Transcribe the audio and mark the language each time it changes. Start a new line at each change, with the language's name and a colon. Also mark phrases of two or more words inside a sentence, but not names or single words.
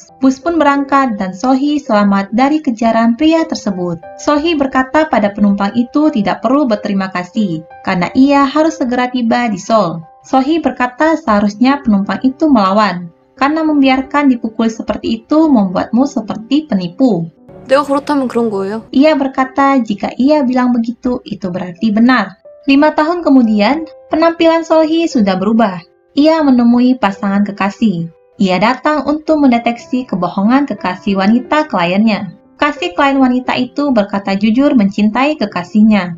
Indonesian: Bus pun berangkat dan So-hee selamat dari kejaran pria tersebut. So-hee berkata pada penumpang itu tidak perlu berterima kasih karena ia harus segera tiba di Seoul. So-hee berkata seharusnya penumpang itu melawan. Karena membiarkan dipukul seperti itu membuatmu seperti penipu.
Korean: 내가 그렇다면 그런 거예요?
Indonesian: Ia berkata jika ia bilang begitu, itu berarti benar. 5 tahun kemudian, penampilan So-hee sudah berubah. Ia menemui pasangan kekasih. Ia datang untuk mendeteksi kebohongan kekasih wanita kliennya. Kasih klien wanita itu berkata jujur mencintai kekasihnya.